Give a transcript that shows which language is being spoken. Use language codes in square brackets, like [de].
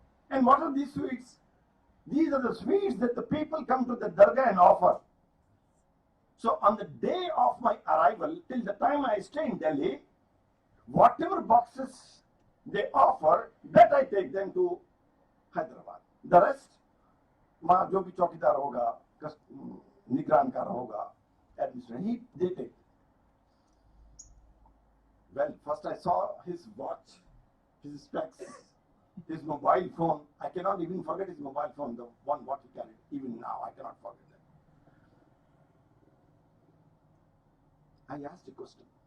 [en] And what are these sweets? These are the sweets that the people come to the dargah and offer. So on the day of my arrival, till the time I stay in Delhi, whatever boxes they offer, that I take them to Hyderabad. The rest, [hi] वहाँ जो भी चौकीदार होगा, निगरान का होगा, administrator, [en] they take. Well, first I saw his watch, his specs, his mobile phone. I cannot even forget his mobile phone, the one what he carried. Even now, I cannot forget that. I asked a question.